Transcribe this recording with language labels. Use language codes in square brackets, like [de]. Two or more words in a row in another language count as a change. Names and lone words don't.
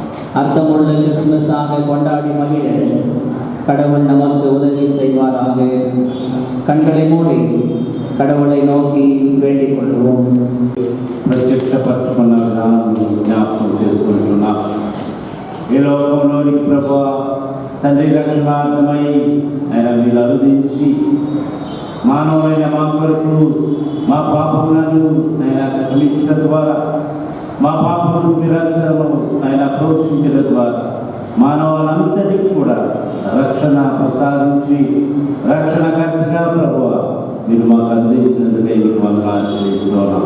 [ta] அர்த்தமுள்ள கிறிஸ்துமஸாக கொண்டாடி மகிழ கடவுள் நமக்கு உதவி செய்வாராக. கண்களை மூடி கடவுளை நோக்கி வேண்டிக் கொள்வோம். [te] ప్రత్యక్షపరచుకున్న విధానం జ్ఞాపకం చేసుకుంటున్నాం. ఈ లోకంలోనికి ప్రభువా తండ్రి రక్షణార్థమై ఆయన మీరు అనుదించి మానవులైన మా కొరకు మా పాపములను ఆయన క్షమించడం ద్వారా మా పాపములను నిరంతరము ఆయన ప్రోక్షించడం ద్వారా మానవులంతటికి కూడా రక్షణ ప్రసాదించి రక్షణకర్తగా ప్రభువా మీరు మాకు అందించినందుకే మీకు వందనాలు చెల్లిస్తున్నాం.